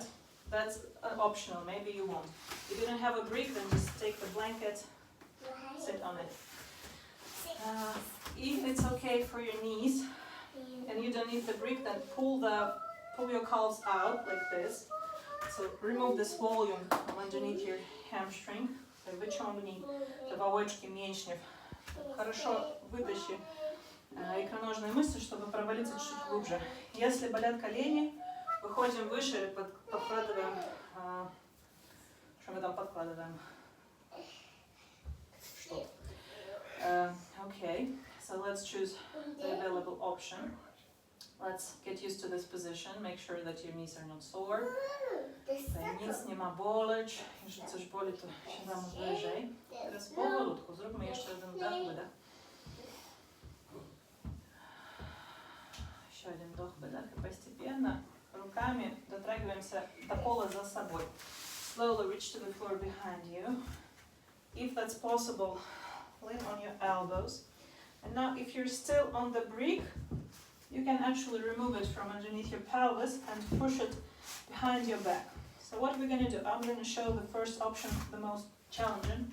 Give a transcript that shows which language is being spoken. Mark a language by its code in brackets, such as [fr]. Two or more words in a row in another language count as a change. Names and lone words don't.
[en] That's optional, maybe you won't. If you don't have a brick, then just take the blanket, sit on it. If it's okay for your knees and you don't need the brick, then pull your calves out like this. So remove this volume from underneath your hamstring. [pl] Wyciągnij te wałeczki mięśniów. [ru] Хорошо вытащи икроножные мышцы, чтобы провалиться чуть глубже. Если болят колени, выходим выше, подкладываем. Что мы там подкладываем? Что? [en] Okay, so let's choose the available option. Let's get used to this position. Make sure that your knees are not sore. [pl] Nic nie ma boleć. Jeżeli coś boli, to siadamy wyżej. Teraz powolutku. Zróbmy jeszcze jeden wdech, wydech. [ru] Еще один вдох, выдох. И постепенно руками дотрагиваемся до пола за собой. [en] Slowly reach to the floor behind you. If that's possible, lean on your elbows. And now if you're still on the brick, you can actually remove it from underneath your pelvis and push it behind your back. So what we're going to do, I'm going to show the first option, the most challenging.